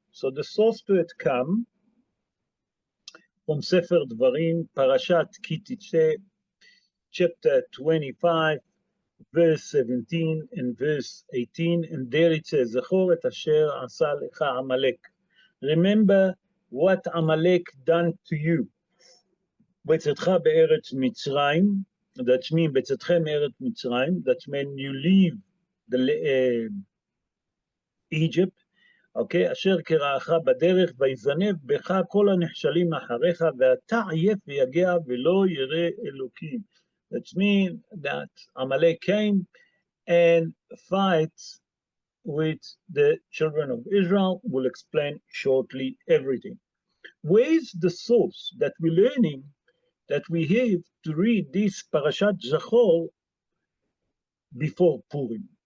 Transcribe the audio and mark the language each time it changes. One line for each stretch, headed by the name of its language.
English: So the source to it comes from Sefer Dvarim, Parashat Ki Titze, chapter 25, verse 17 and verse 18, and there it says,
Hebrew: Zechor et asher asa lecha Amalek.
English: Remember what Amalek done to you.
Hebrew: בצאתך בארץ מצרים,
English: that means
Hebrew: בצאתכם מארץ מצרים,
English: that means you leave the Egypt, okay,
Hebrew: אשר קרעך בדרך, ויזנב בך כל הנחשלים אחריך, ואתה עייף ויגע ולא ירא אלוקים.
English: That means that Amalek came and fights with the children of Israel. We'll explain shortly everything. Where is the source that we're learning that we have to read this Parashat Zechor before Purim?